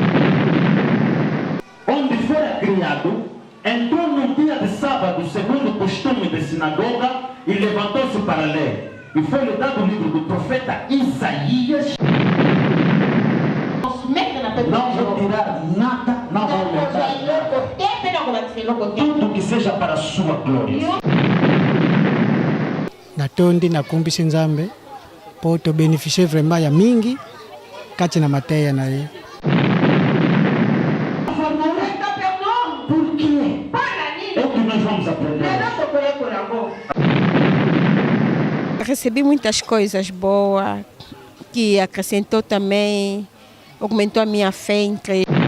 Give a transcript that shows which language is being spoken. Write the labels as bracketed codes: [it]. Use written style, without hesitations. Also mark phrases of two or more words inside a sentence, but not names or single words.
[pt] Onde fora criado, entrou no dia de sábado, segundo o costume da sinagoga, e levantou-se para ler. E foi-lhe dado o livro do profeta Isaías. Não vou tirar nada, não vou aumentar nada. Tudo que seja para a sua glória. [ln] Natondi na kumbisi nzambe, poto [fr] beneficie vraiment [ln] ya mingi, kati na mateya na ye. [pt] Por quê? É o que nós vamos aprender. Recebi muitas coisas boas, que acrescentou também, aumentou a minha fé em Cristo.